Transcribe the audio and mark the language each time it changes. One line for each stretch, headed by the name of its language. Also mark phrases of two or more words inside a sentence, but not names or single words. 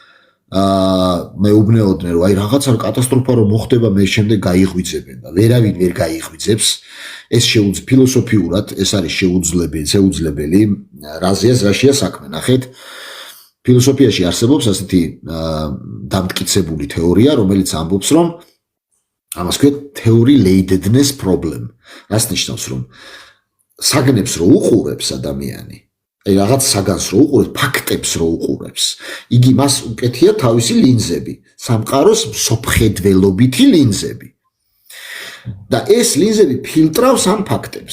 Georgian: მეუბნეოდნენ რომ აი რაღაცა კატასტროფა რომ მოხდება მე შემდეგ გაიღვიძებენ და ვერავინ ვერ გაიღვიძებს ეს ფილოსოფიურად ეს არის შეუძლებელი რაშია საქმე ნახეთ ფილოსოფიაში არსებობს ასეთი დამტკიცებული თეორია რომელიც ამბობს რომ ამას ქვია
English: theory-ladeness problem
Georgian: რას ნიშნავს რომ საგნებს რო უყურებს ადამიანი აი რაღაც საგანს რო უყურებს, ფაქტებს რო უყურებს. იგი მას უკეთია თავისი ლინზები, სამყაროს მსოფხედველობითი ლინზები. და ეს ლინზები ფილტრავს ამ ფაქტებს.